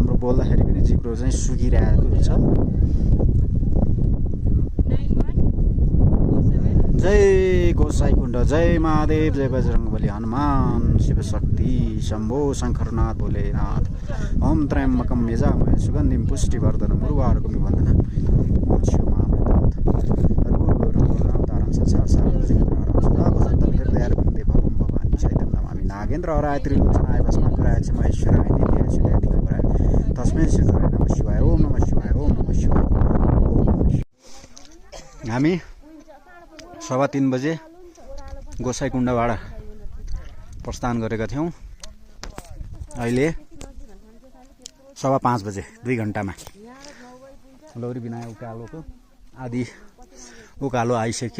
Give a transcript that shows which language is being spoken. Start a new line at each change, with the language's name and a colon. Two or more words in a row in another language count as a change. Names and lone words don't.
Nepali: बोल्दाखेरि पनि जिब्रो चाहिँ सुकिरहेको छ। जय गोसाईकुण्ड, जय महादेव, जय बजरङ्गबली, हनुमान शिवशक्ति शम्भो शङ्करनाथ भोलेनाथ।
Sanskrit: ओम त्र्यम्बकं यजामहे सुगन्धिं पुष्टिवर्धनं उर्वारुकमिव बन्धनं मोक्षं मामृतात्। गुरुगुरुनामतारं संसार सारं जगद्धारं सदा वसन्तं हृदयारविन्दे भवं भवानी चैतन्यं नमामि। नागेन्द्र हराय त्रिलोचनाय भस्मासुराय च महेश्वराय नित्याय सुधाय दिगम्बराय तस्मै श्री गुरुवे नमः शिवाय। ओम नमः शिवाय, ओम नमः शिवाय।
Nepali: हामी 3:15 बजे गोसाईकुण्डबाट प्रस्थान गरेका थियौँ। अहिले 5:15 बजे, 2 घन्टामा लौरी बिनाय उकालोको आदि उकालो आइसक्यो।